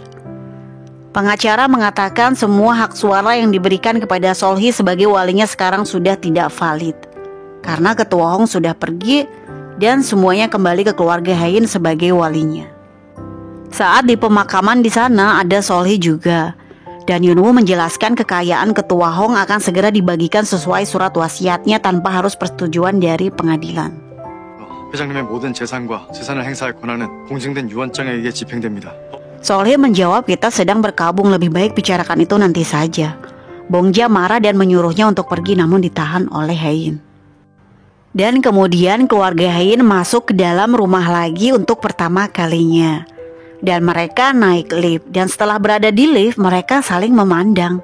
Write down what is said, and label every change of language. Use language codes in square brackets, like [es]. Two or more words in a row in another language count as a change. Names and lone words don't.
[id] Pengacara mengatakan semua hak suara yang diberikan kepada Solhi sebagai walinya sekarang sudah tidak valid karena ketua Hong sudah pergi dan semuanya kembali ke keluarga Hein sebagai walinya. Saat di pemakaman di sana ada Solhi juga. Dan Yunwoo menjelaskan kekayaan ketua Hong akan segera dibagikan sesuai surat wasiatnya tanpa harus persetujuan dari pengadilan. [ko] 회장님의 모든 재산과 재산을 행사할 권한은 공증된 유언장에게 집행됩니다. [id] Solhi menjawab, kita sedang berkabung, lebih baik bicarakan itu nanti saja. Bongja marah dan menyuruhnya untuk pergi namun ditahan oleh Hein. Dan kemudian keluarga Hein masuk ke dalam rumah lagi untuk pertama kalinya. Dan mereka naik lift dan setelah berada di lift mereka saling memandang.